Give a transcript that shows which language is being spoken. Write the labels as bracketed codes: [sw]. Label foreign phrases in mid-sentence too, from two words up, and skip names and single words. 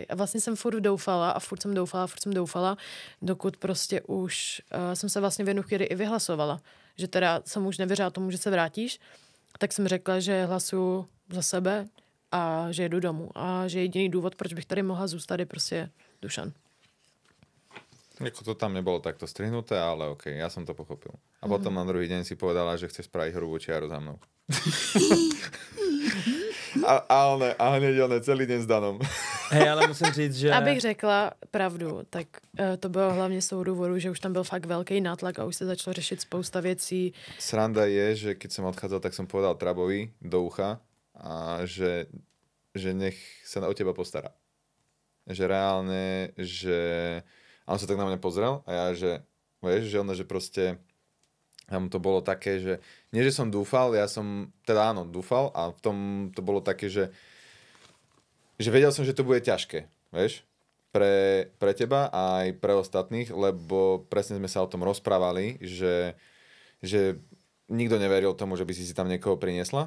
[cs] A vlastně jsem furt doufala a furt jsem doufala, dokud prostě už jsem se vlastně v jednu chvíli i vyhlasovala. Že teda jsem už nevěřila tomu, že se vrátíš. Tak jsem řekla, že hlasuju za sebe a že jedu domů. A že jediný důvod, proč bych tady mohla zůstat, je prostě Dušan. [sk] Jako to tam nebolo takto strihnuté, ale okej, ja som to pochopil. A potom na druhý deň si povedala, že chceš spraviť hrubú čiaru za mnou. a hneď celý deň s Danom. [cs] Hej, ale musím říct, že... Abych řekla pravdu, tak to bylo hlavně z toho důvodu, že už tam byl fakt velký nátlak a už se začalo řešit spousta věcí. [sk] Sranda je, že keď som odchádzal, tak som povedal Trabovi do ucha, a že nech sa o teba postará. Že reálne, že... A on sa tak na mňa pozrel a ja, že vieš, že ono, že proste tam to bolo také, že nie, že som dúfal, ja som, teda áno, dúfal a v tom to bolo také, že že vedel som, že to bude ťažké, vieš, pre teba a aj pre ostatných, lebo presne sme sa o tom rozprávali, že nikto neveril tomu, že by si tam niekoho priniesla.